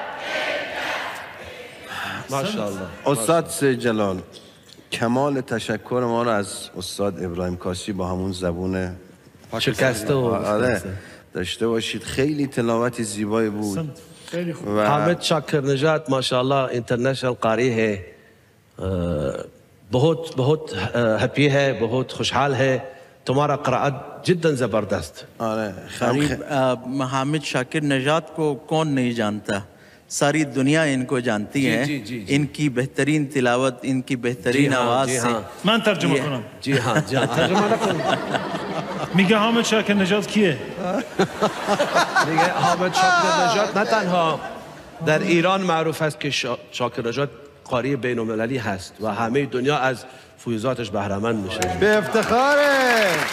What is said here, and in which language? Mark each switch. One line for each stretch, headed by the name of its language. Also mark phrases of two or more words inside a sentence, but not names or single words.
Persian: ماشاءالله. استاد سید جلال، کمال تشکر ما رو از استاد ابراهیم کاسی با همون زبون شکسته و داشته باشید. خیلی تلاوت زیبایی بود.
Hindi: حامد شاکر نژاد माशाअल्लाह इंटरनेशनल कारी है, बहुत बहुत हैप्पी है, बहुत खुशहाल है. तुम्हारा क़राअत जिद्दन ज़बरदस्त. हामिद शाकिर नजात को कौन नहीं जानता, सारी दुनिया इनको जानती है. इनकी बेहतरीन तिलावत, इनकी बेहतरीन आवाज़ से. मैं तर्जुमा करूँ. जी हाँ जी हाँ तर्जुमा ना करूँ.
Persian: میگه حامد شاکر نژاد کیه؟ میگه حامد شاکر نژاد نه تنها در ایران معروف است که شاکر نژاد قاری بین المللی هست و همه دنیا از فیوزاتش بهره‌مند میشه. به افتخاره.